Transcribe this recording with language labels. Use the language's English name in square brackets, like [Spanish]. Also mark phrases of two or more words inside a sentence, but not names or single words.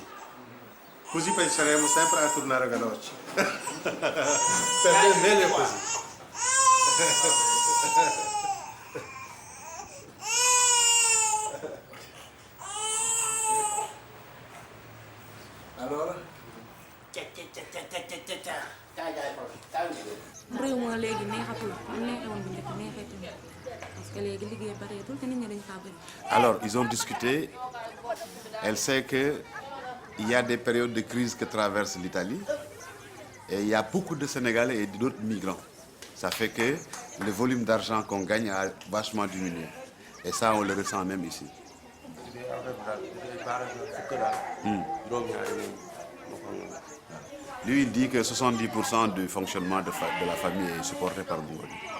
[Italian] Così penseremo sempre a tornare veloci. Per me meglio così. Allora? [Wolof] réew ma léegi neexatul am neexewoon bu njëkk neexeetul [French] parce que [Wolof] léegi liggéey bareetul te nit ñi dañ faa bëri. [French] Alors, ils ont discuté. Elle sait qu'il y a des périodes de crise que traverse l'Italie et il y a beaucoup de Sénégalais et d'autres migrants. Ça fait que le volume d'argent qu'on gagne a vachement diminué. Et ça, on le ressent même ici. Lui, il dit que 70% du fonctionnement de la famille est supporté par Bougoni.